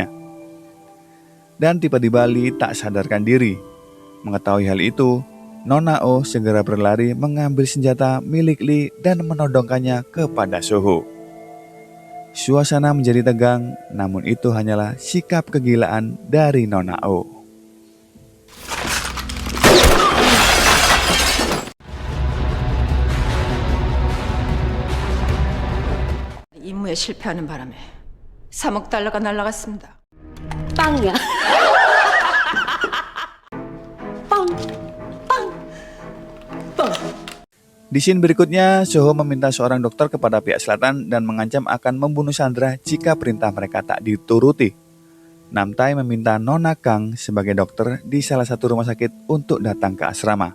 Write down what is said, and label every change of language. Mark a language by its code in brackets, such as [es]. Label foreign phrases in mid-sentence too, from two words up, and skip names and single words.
[id] Dan tiba-tiba Lee tak sadarkan diri. Mengetahui hal itu, Nona Oh segera berlari mengambil senjata milik Lee dan menodongkannya kepada Soho. Suasana menjadi tegang, namun itu hanyalah sikap kegilaan dari Nona Oh. [ko] 임무에 실패하는 바람에 3억 달러가 날아갔습니다. 빵이야. [id] Di scene berikutnya, Soho meminta seorang dokter kepada pihak selatan dan mengancam akan membunuh Chandra jika perintah mereka tak dituruti. Namtai meminta Nona Kang sebagai dokter di salah satu rumah sakit untuk datang ke asrama.